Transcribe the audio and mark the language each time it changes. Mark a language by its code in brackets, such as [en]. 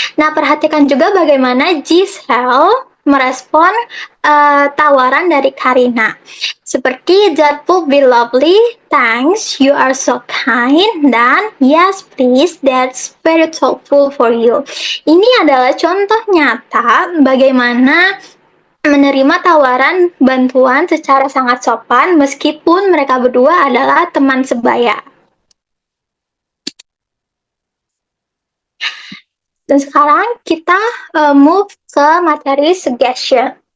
[id] Nah, perhatikan juga bagaimana Giselle merespon tawaran dari Karina. [en] Seperti that would be lovely, thanks, you are so kind, dan yes please, that's very thoughtful for you. [id] Ini adalah contoh nyata bagaimana menerima tawaran bantuan secara sangat sopan meskipun mereka berdua adalah teman sebaya. Dan sekarang kita move ke materi suggestion.